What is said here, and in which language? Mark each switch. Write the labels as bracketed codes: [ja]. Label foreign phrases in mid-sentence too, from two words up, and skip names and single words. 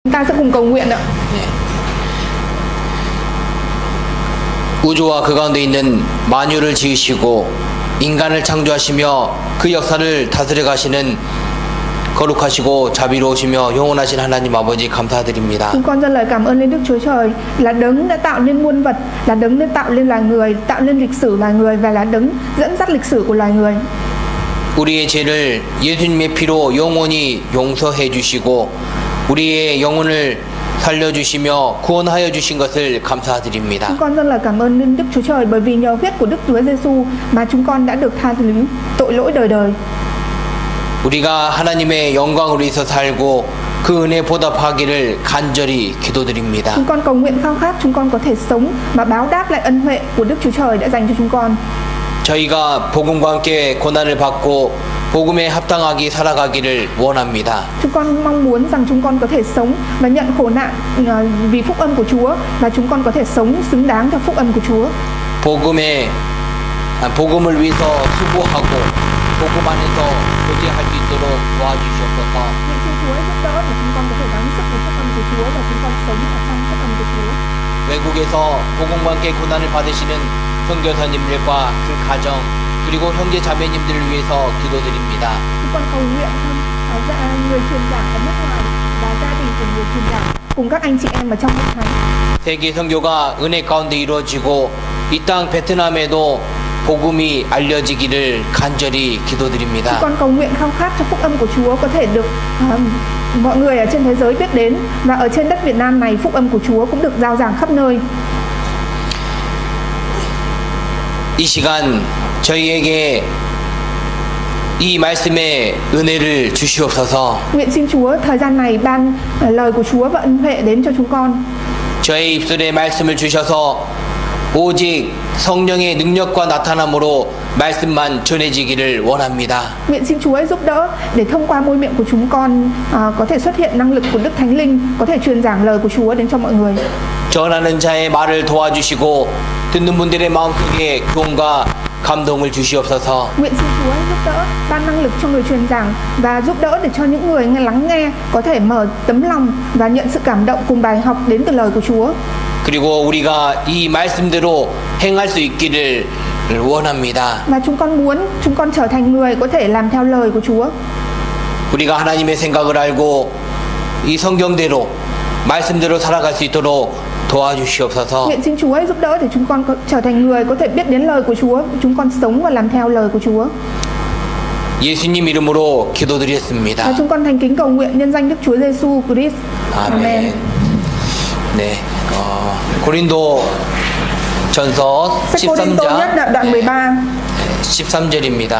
[vi] Chúng ta sẽ cùng cầu nguyện ạ. [ko] 우주와 그 가운데 있는 만유를 지으시고 인간을 창조하시며 그 역사를 다스려 가시는 거룩하시고 자비로우시며 영원하신 하나님 아버지 감사드립니다. [vi] Chúng con dâng lời cảm ơn lên Đức Chúa Trời là đấng đã tạo nên muôn vật, là đấng đã tạo nên loài người, tạo nên lịch sử loài người và là đấng dẫn dắt lịch sử của loài người. [ko] 우리의 죄를 예수님의 피로 영원히 용서해 주시고 우리의 영혼을 살려주시며 구원하여 주신 것을 감사드립니다. [vi] Chúng con dâng lời cảm ơn lên Đức Chúa Trời bởi vì nhờ huyết của Đức Chúa Giêsu mà chúng con đã được tha thứ tội lỗi đời đời. [ko] 우리가 하나님의 영광으로 위해서 살고 그 은혜 보답하기를 간절히 기도드립니다. [vi] Chúng con cầu nguyện khao khát chúng con có thể sống và báo đáp lại ân huệ của Đức Chúa Trời đã dành cho chúng con. [ko] 저희가 복음과 함께 고난을 받고 복음에 합당하게 살아가기를 원합니다. [vi] Chúng con mong muốn rằng chúng con có thể sống và nhận khổ nạn vì phúc âm của Chúa và chúng con có thể sống xứng đáng theo phúc âm của Chúa. [ko] 복음을 위해서 수고하고 복음 안에서 교제할 수 있도록 도와주시옵소서. [vi] Nguyện xin Chúa giúp đỡ để chúng con có thể gắng sức với phúc âm của Chúa và chúng con sống ở trong phúc âm của Chúa. [ko] 외국에서 복음과 함께 고난을 받으시는 선교사님들과 그 가정 그리고 형제 자매님들을 위해서 기도드립니다. [vi] Chúng con cầu nguyện người truyền giảng ở nước ngoài và gia đình của người truyền giảng cùng các anh chị em ở trong hội thánh. [ko] 세계 선교가 은혜 가운데 이루어지고 이 땅 베트남에도 복음이 알려지기를 간절히 기도드립니다. [vi] Chúng con cầu nguyện khao khát cho phúc âm của Chúa có thể được mọi người ở trên thế giới biết đến và ở trên đất Việt Nam này phúc âm của Chúa cũng được rao giảng khắp nơi. [ko] 이 시간 저희에게 이 말씀의 은혜를 주시옵소서. [vi] Nguyện xin Chúa thời gian này ban lời của Chúa và ân huệ đến cho chúng con. [ko] 저의 입술에 말씀을 주셔서 오직 성령의 능력과 나타남으로 말씀만 전해지기를 원합니다. [vi] Nguyện xin Chúa giúp đỡ để thông qua môi miệng của chúng con có thể xuất hiện năng lực của Đức Thánh Linh, có thể truyền giảng lời của Chúa đến cho mọi người. [ko] 전하는 자의 말을 도와주시고 듣는 분들의 마음속에 교훈과 감동을 주시옵소서. [vi] Nguyện xin Chúa giúp đỡ ban năng lực cho người truyền giảng và giúp đỡ để cho những người lắng nghe có thể mở tấm lòng và nhận sự cảm động cùng bài học đến từ lời của Chúa. [ko] 그리고 우리가 이 말씀대로 행할 수 있기를 원합니다. [vi] Và chúng con muốn chúng con trở thành người có thể làm theo lời của Chúa. [ko] 우리가 하나님의 생각을 알고 이 성경대로 말씀대로 살아갈 수 있도록 도와주시옵소서. [vi] Nguyện xin Chúa giúp đỡ để chúng con trở thành người có thể biết đến lời của Chúa, chúng con sống và làm theo lời của Chúa. [ko] 예수님 이름으로 기도드렸습니다. [vi] Và chúng con thành kính cầu nguyện nhân danh Đức Chúa Giêsu Christ. [ko] 아멘. 네. 고린도 전서 [vi] Sách Cô-rinh-tô nhất [ko] 13장 [vi] đoạn 13. [ko] 13절입니다.